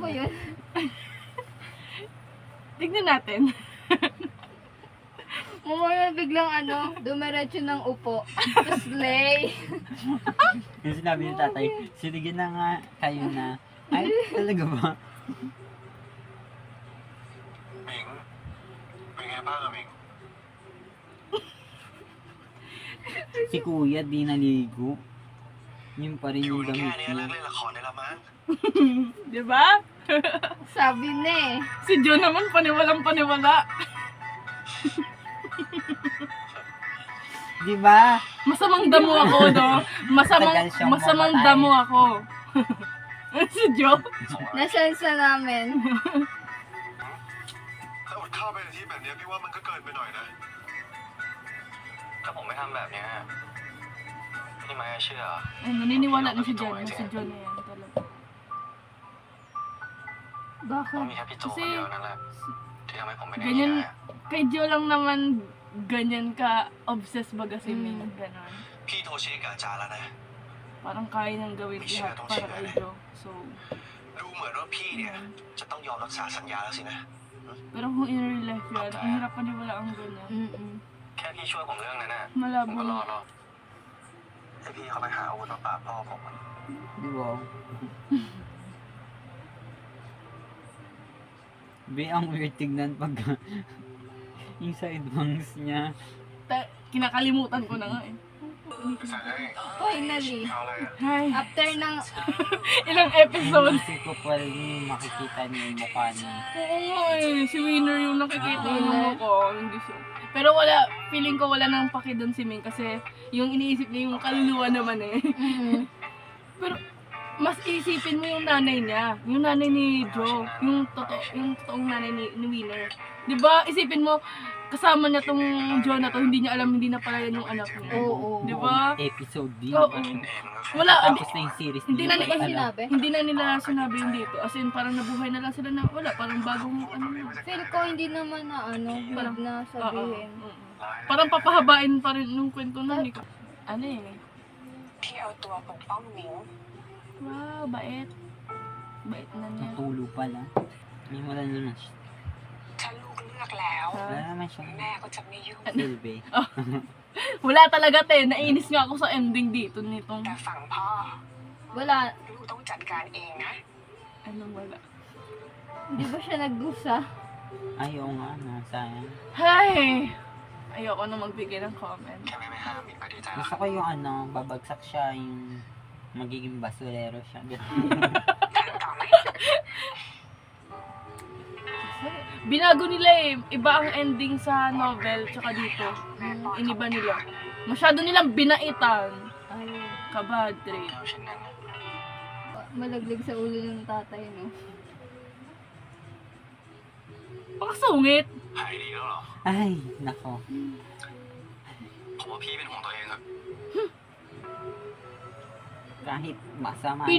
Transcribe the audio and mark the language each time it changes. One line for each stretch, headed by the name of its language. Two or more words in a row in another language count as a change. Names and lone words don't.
Filipino: ba na. yun? Tignan natin. Mamaya biglang dumiretso ng upo. Tapos lay. Yung sinabi ni tatay, sige na nga kayo na. Ay, talaga ba?
Thai: หมิงเป็นไงบ้างอะหมิง
Filipino: Si kuya di naligo. Yun pa rin
Thai: อยู่
Filipino: yung
Thai: แค่
Filipino: damit
Thai: นี้เลิก
Filipino: niya.
Thai: เล่นละครได้แล้วมั้ง
Filipino: Diba? Sabi na eh. Si Joe naman paniwalang paniwala. Di ba? Masamang damo ako, no? Tagal siyang Masamang mamatay. damo ako. Si Joe? Nasensa namin.
Thai: ถ้าอดข้าวไปในที่แบบนี้พี่ว่ามันก็เกินไปหน่อยนะ ถ้าผมไม่ทำแบบนี้พี่ไม่เชื่อ
Filipino: Ay, naniniwala na si Joe na si Joe na yan talaga.
Thai: เพราะ
Filipino: Bakit?
Thai: มีแค่พี่โจคนเดียวนั่นแหละที่ทำให้ผมเป็นอย่าง
Filipino: Ganyan,
Thai: นี้
Filipino: kay Joe lang naman ganyan ka obsessed baga si Ming, ganon.
Thai: พี่โทรเช็คกับอาจารย์แล้วนะ
Filipino: Parang kaya niyang gawin lahat para kay Joe. So,
Thai: ดูเหมือนว่าพี่เนี่ยจะต้องยอมรักษาสัญญาแล้วสินะ
Filipino: pero kung
English: in real life
Filipino: yan, ang hirap paniwala ang ganyan. Mm-mm.
Thai: แค่พี่ช่วยผมเรื่องนั้นน่ะ ผม
Filipino: Malabo
Thai: ก็รอ
Filipino: na.
Thai: แล้วให้พี่เขาไปหาอาวุธมาปราบพ่อผมอะ
Filipino: Di ba? Be, ang weird tignan pag yung sidebangs niya. Kinakalimutan ko na nga eh. Finally.
Thai: เอาเลยอะ
Filipino: Hi. After ng... Ilang episodes. Hindi ko pa rin yung makikita niya yung mukha niya. Oo nga eh. Si Winner yung nakikita yung ko. Hindi siya. Pero wala, feeling ko wala nang paki doon si Ming kasi yung iniisip niya yung kaluluwa naman eh. Mm-mm. Pero mas isipin mo yung nanay niya, yung nanay ni Joe, yung totoong nanay ni Winner. 'Di ba? Isipin mo kasama niya tong Joe na to, hindi niya alam hindi na pala yan yung anak niya. Oo. 'Di ba? Episode din. Oo. Wala, Tapos na yung series. Hindi na Hindi ba alam. sinabi? Hindi na nila sinabi yun dito.
English: As in,
Filipino: parang nabuhay na lang sila na wala. Parang bagong ano na. Feel ko hindi naman na wag na sabihin. Oo. Parang papahabain pa rin nung kwento na ni ano eh.
Thai: พี่เอาตัวปกป้องมิง
Filipino: Wow, bait. Bait na niya. Natulo pa lang. May wala naman siya.
Thai: ถ้าลูกเลือกแล้ว
Filipino: Wala naman siya.
Thai: แม่ก็จะไม่ยุ่ง
Filipino: Silve. Wala talaga te. Nainis nga ako sa ending dito nitong
Thai: แต่ฝั่งพ่อ
Filipino: Wala.
Thai: ลูกต้องจัดการเองนะ
Filipino: anong wala. Di ba siya nagdusa? Ayaw nga na, sayang. Hay! Ayoko na magbigay ng comment.
Thai: แค่ไม่ห้ามมิงก็ดีใจแล้ว
Filipino: Gusto ko yung babagsak siya, yung magiging basurero siya.
Thai: ทางต่อไหม
Filipino: binago nila eh. Iba ang ending sa novel tsaka dito. Iniba nila. Masyado nilang binaitan. Ay, Kabad trip.
Thai: แล้วเช่นนั้น
Filipino: malaglag sa ulo ng tatay, no? Pakasungit.
Thai: หายดีแล้วเหรอ
Filipino: Ay, nako.
Thai: ผมว่าพี่เป็นห่วงตัวเองอะ
Filipino: Kahit masama ang